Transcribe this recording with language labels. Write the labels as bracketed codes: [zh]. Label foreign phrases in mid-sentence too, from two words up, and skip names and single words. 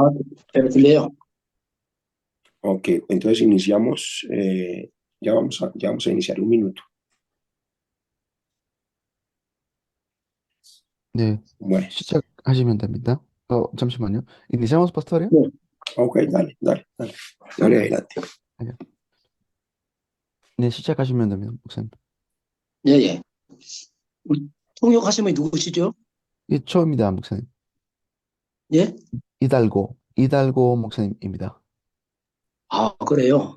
[ko] 잘 들려요. [es] Ok, entonces iniciamos, ya vamos a iniciar un minuto. [ko] 네, [es] Bueno, [ko] 시작하시면 됩니다. 잠시만요. [es] Iniciamos, Pastor? [ko] 네, [es] ok, dale, dale, dale, dale adelante. [ko] 네, 네, 시작하시면 됩니다, 목사님. 예, 예. 우리 통역하신 분이 누구시죠? 예, 처음입니다, 목사님. 예? 이달고 목사님입니다. 아, 그래요.